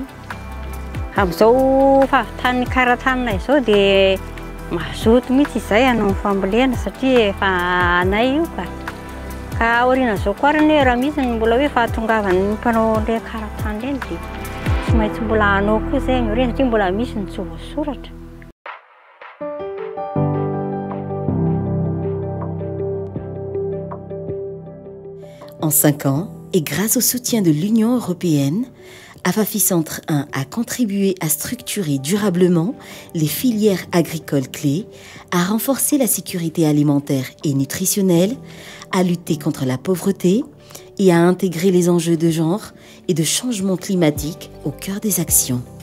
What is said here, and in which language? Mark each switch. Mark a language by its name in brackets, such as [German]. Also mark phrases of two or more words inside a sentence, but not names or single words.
[Malagasy] Amin'izao fahavitan'ny karatanina izao dia mazoto mihitsy izay hanao fambolena satria efa anay io ka aoriana izao koa rany raha misy mbola hoe fahatongavan'ny mpanao ilay karatany ireny dia tsy maintsy mbola hanao koa izay aoriana satria mbola misy ny tsy voasoratra. [French] En 5 ans, et grâce au soutien de l'Union européenne, AFAFI Centre 1 a contribué à structurer durablement les filières agricoles clés, à renforcer la sécurité alimentaire et nutritionnelle, à lutter contre la pauvreté et à intégrer les enjeux de genre et de changement climatique au cœur des actions.